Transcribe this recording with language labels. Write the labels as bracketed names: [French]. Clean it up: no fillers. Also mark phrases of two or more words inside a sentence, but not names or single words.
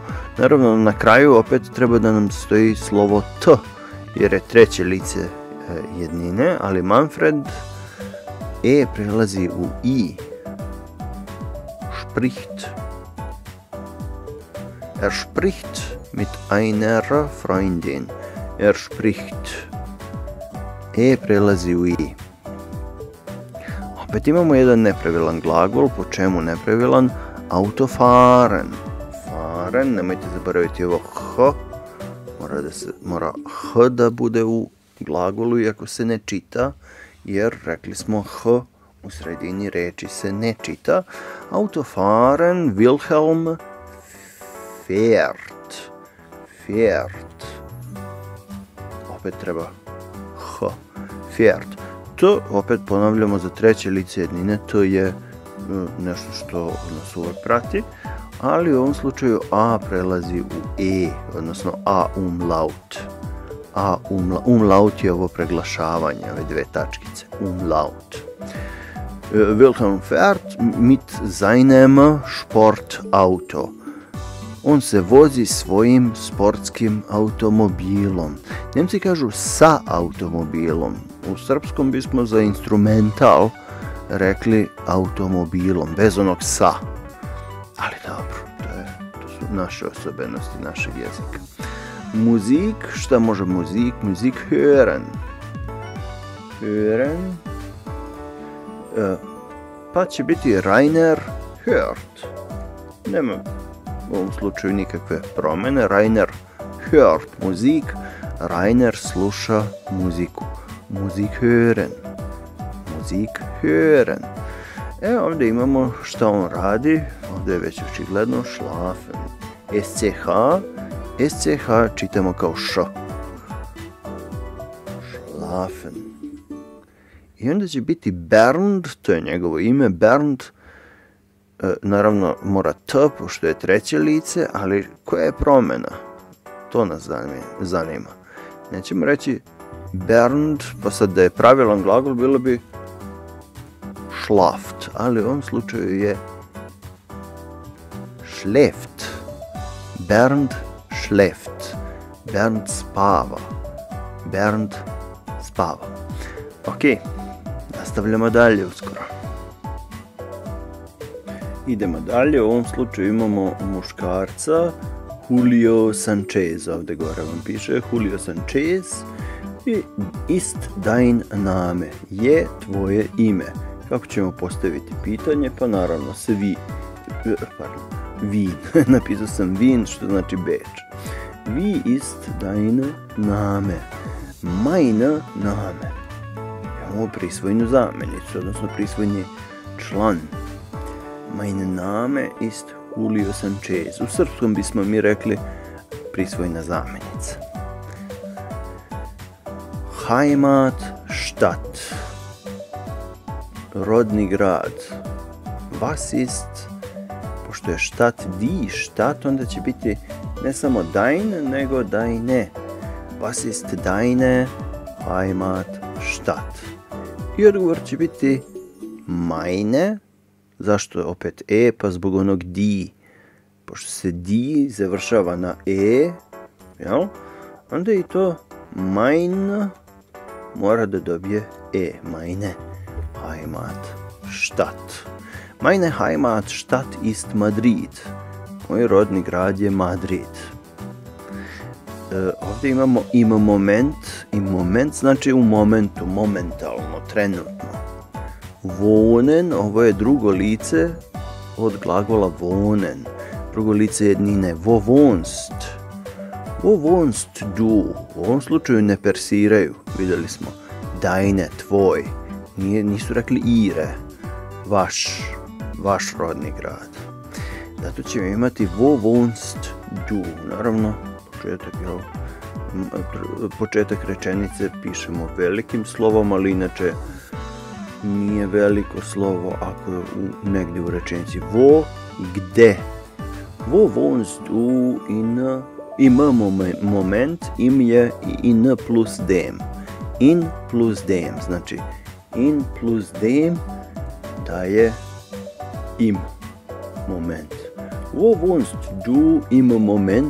[Serbian] Naravno, na kraju opet treba da nam stoji slovo t, jer je treće lice jednine, ali Manfred prelazi u i. [German] Er spricht mit einer Freundin. Er spricht. [Serbian] Prelazi u i. Opet imamo jedan nepravilan glagol. Po čemu nepravilan? [German] Autofahren. Fahren, [Serbian] nemojte zaboraviti ovo h. Mora h da bude u glagolu, iako se ne čita, jer rekli smo h u sredini reči se ne čita. [German] Autofahren, Wilhelm fährt. [Serbian] Opet treba h. [German] Fährt. [Serbian] T, opet ponavljamo za treće lice jednine, t je nešto što nas uvek prati, ali u ovom slučaju a prelazi u e, odnosno a umlaut. Umlaut je ovo preglašavanje, ove dve tačkice, umlaut. [German] Wilhelm fährt mit seinem Sportauto. [Serbian] On se vozi svojim sportskim automobilom. Njemci kažu sa automobilom. U srpskom bismo za instrumental rekli automobilom, bez onog sa. Ali dobro, to su naše osobenosti našeg jezika. Muzik, šta može muzik? [German] Muzik hören. [Serbian] Pa će biti [German] Rainer hört. [Serbian] Nema u ovom slučaju nikakve promjene. [German] Rainer hört Musik. [Serbian] Rainer sluša muziku. [German] Musik hören. [Serbian] Ovdje imamo šta on radi. Ovdje je već očigledno schlafen. SCH čitamo kao š. [German] Schlafen. [Serbian] I onda će biti Bernd, to je njegovo ime, Bernd. Naravno mora t, pošto je treće lice, ali koja je promjena? To nas zanima. Nećemo reći Bernd, pa sad da je pravilan glagol, bilo bi schlaft, ali u ovom slučaju je schläft. [German] Bernd schläft. [Serbian] Bernd spava. Ok, nastavljamo dalje uskoro. Idemo dalje, u ovom slučaju imamo muškarca, Julio Sanchez, ovdje gore vam piše, Julio Sanchez, i [German] ist dein Name, [Serbian] je tvoje ime. Kako ćemo postaviti pitanje? Pa naravno se Wien, napisao sam Wien, što znači Beč. [German] Wie ist dein Name? Mein Name. [Serbian] Imamo prisvojnu zamenicu, odnosno prisvojni član. [German] Mein Name ist Julio Sanchez. [Serbian] U srpskom bismo mi rekli prisvojna zamjenica. [German] Heimat, Stadt. [Serbian] Rodni grad. [German] Was ist, [Serbian] pošto je Stadt [German] die Stadt, [Serbian] onda će biti ne samo dein, nego deine. [German] Was ist deine Heimat, Stadt? [Serbian] I odgovor će biti meine. Zašto opet e? Pa zbog onog die. Pošto se die završava na e, jel? Onda i to mein mora da dobije e. [German] Meine Heimat, Stadt. Meine Heimatstadt ist Madrid. [Serbian] Moj rodni grad je Madrid. Ovdje imamo [German] im moment. Im moment [Serbian] znači u momentu, momentalno, trenutno. Wohnen, ovo je drugo lice od glagola wohnen. Drugo lice jednine. [German] Wo wohnst? Wo wohnst du? [Serbian] U ovom slučaju ne persiraju. Vidjeli smo. Deine, tvoj. Nisu rekli ihre. Vaš rodni grad. Zato ćemo imati [German] wo wohnst du. [Serbian] Naravno, početak rečenice pišemo velikim slovom, ali inače nije veliko slovo ako je negdje u rečenici. Wo, gde. [German] Wo wohnst du im moment, im je in plus dem. In plus dem, [Serbian] znači [German] in plus dem [Serbian] daje [German] im moment. Wo wohnst du im Moment?